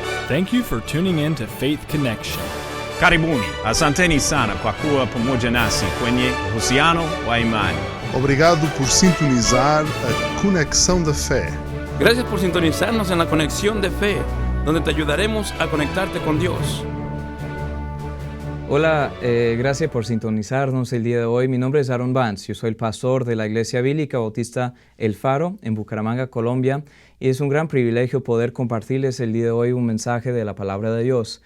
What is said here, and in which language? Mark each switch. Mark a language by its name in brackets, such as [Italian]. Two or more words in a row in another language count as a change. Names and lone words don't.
[English] Thank you for tuning in to Faith Connection. [Swahili] Karibuni, asanteni sana kwa kuwa pamoja nasi kwenye uhusiano wa imani. [Portuguese] Obrigado por sintonizar a Conexão da Fé. [Spanish] Gracias por sintonizarnos en la Conexión de Fe, donde te ayudaremos a conectarte con Dios. Hola, gracias por sintonizarnos el día de hoy. Mi nombre es Aaron Vance, yo soy el pastor de la Iglesia Bíblica Bautista El Faro en Bucaramanga, Colombia, y es un gran privilegio poder compartirles el día de hoy un mensaje de la Palabra de Dios.